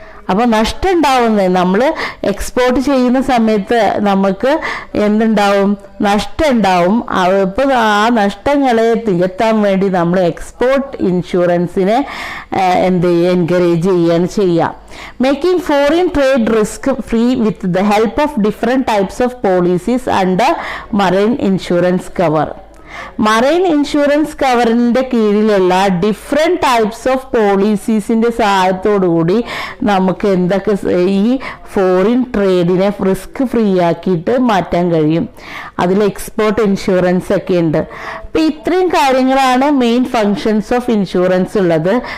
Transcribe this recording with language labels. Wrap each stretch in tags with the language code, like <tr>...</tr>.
<ml>അപ്പോൾ നഷ്ടം ഉണ്ടാവുന്നത് നമ്മൾ എക്സ്പോർട്ട് ചെയ്യുന്ന സമയത്ത് നമുക്ക് എന്തുണ്ടാവും? നഷ്ടം ഉണ്ടാവും. അപ്പോൾ ആ നഷ്ടങ്ങളെ തികത്താൻ വേണ്ടി നമ്മൾ എക്സ്പോർട്ട് ഇൻഷുറൻസിനെ എൻകറേജ് ചെയ്യുക.</ml> <en>Making foreign trade risk free with the help of different types of policies under marine insurance cover.</en> <ml>Marine insurance കവറിൻ്റെ കീഴിലുള്ള</ml> <en>different types of പോളിസീസിൻ്റെ</en> <ml>സഹായത്തോടു കൂടി നമുക്ക് എന്തൊക്കെ ഈ ഫോറിൻ ട്രേഡിനെ റിസ്ക് ഫ്രീ ആക്കിയിട്ട് മാറ്റാൻ കഴിയും. അതിൽ എക്സ്പോർട്ട് ഇൻഷുറൻസ് ഒക്കെ ഉണ്ട്. അപ്പോൾ ഇത്രയും കാര്യങ്ങളാണ്</ml> <en>main functions of insurance</en> <ml>ഉള്ളത്.</ml>